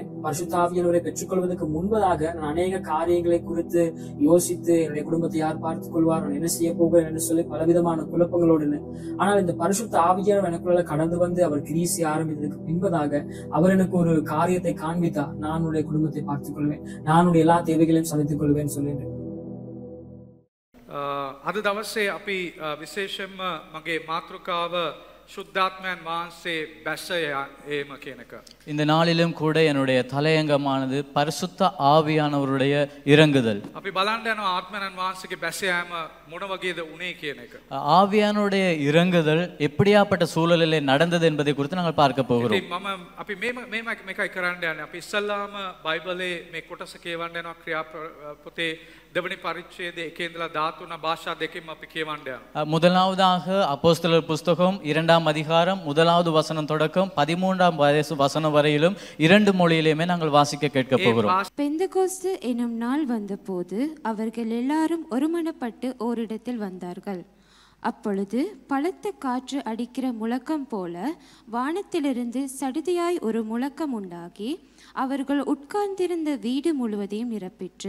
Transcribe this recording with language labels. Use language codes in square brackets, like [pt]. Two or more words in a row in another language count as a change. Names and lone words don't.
[ta] பரிசுத்த ஆவியானவரை பெற்றுக்கொள்வதற்கு முன்பதாக நான் அநேக காரியங்களை குறித்து யோசித்து என்னுடைய குடும்பத்தை யார் பார்த்துக் கொள்வார், நான் என்ன செய்ய போகிறேன் என்று சொல்லி பலவிதமான குழப்பங்களோடு. ஆனால் இந்த பரிசுத்த ஆவியானவர் எனக்குள்ள கடந்து வந்து அவர் கிரீசி ஆரம்பித்ததுக்கு பின்பதாக அவர் எனக்கு ஒரு காரியத்தை காண்பித்தார். நான் உடைய குடும்பத்தை பார்த்துக் கொள்வேன், நான் உடைய எல்லா தேவைகளையும் சமைத்துக் கொள்வேன் சொல்லிட்டு. [si] අද දවසේ අපි විශේෂයෙන්ම මගේ මාතෘකාව සුද්ධාත්මයන් වහන්සේ බැස ඒම කියන එක. [ta] இந்த நாளிலும் கூட என்னுடைய தலையங்கமானது பரிசுத்த ஆவியானவருடைய இறங்குதல். [si] අපි බලන්න යනවා ආත්මයන් වහන්සේගේ බැස යාම මොන වගේද උනේ කියන එක. [ta] ஆவியானுடைய இறங்குதல் எப்படியாப்பட்ட சூழலிலே நடந்தது என்பதை குறித்து நாங்கள் பார்க்க போகிறோம். [si] ඉතින් මම අපි මේකයි කරන්න යන්නේ. අපි ඉස්සල්ලාම බයිබලයේ මේ කොටස කියවන්න යනවා ක්‍රියා පොතේ දෙවනි පරිච්ඡේදයේ 1 ඉඳලා 13 භාෂා දෙකකින් අපි කියවන්න යනවා. [ta] முதலாவதாக அப்போஸ்தலர் புஸ்தகம் 2ஆம் அதிகாரம் 1வது வசனம் தொடக்கம் 13ஆம் வசனம் வரையிலும் 2 மொழியிலுமே நாங்கள் வாசிக்க கேட்க போகிறோம். பெந்தெகோஸ்து எனும் நாள் வந்தபோது அவர்கள் எல்லாரும் ஒருமனப்பட்டு ஓரிடத்தில் வந்தார்கள். அப்பொழுது பலத்த காற்று அடிக்கிற முழக்கம் போல வானத்திலிருந்து சடுதியாய் ஒரு முழக்கம் உண்டாகி அவர்கள் உட்கார்ந்திருந்த வீடு முழுவதையும் நிரப்பிற்று.